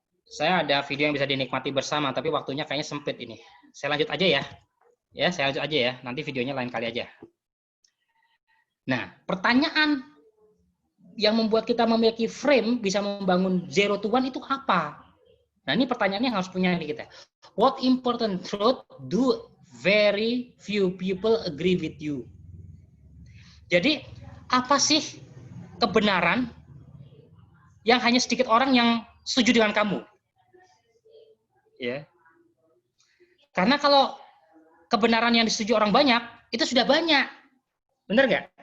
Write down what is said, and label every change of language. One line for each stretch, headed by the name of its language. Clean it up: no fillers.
Indonesian: Saya ada video yang bisa dinikmati bersama, tapi waktunya kayaknya sempit ini. Saya lanjut aja ya. Saya lanjut aja ya. Nanti videonya lain kali aja. Nah, pertanyaan yang membuat kita memiliki frame bisa membangun zero to one itu apa? Nah, ini pertanyaannya yang harus punya di kita.
English: What important truth do very few people agree with you?
Indonesian: Jadi, apa sih kebenaran yang hanya sedikit orang yang setuju dengan kamu? Ya. Karena kalau kebenaran yang disetujui orang banyak, itu sudah banyak. Benar nggak?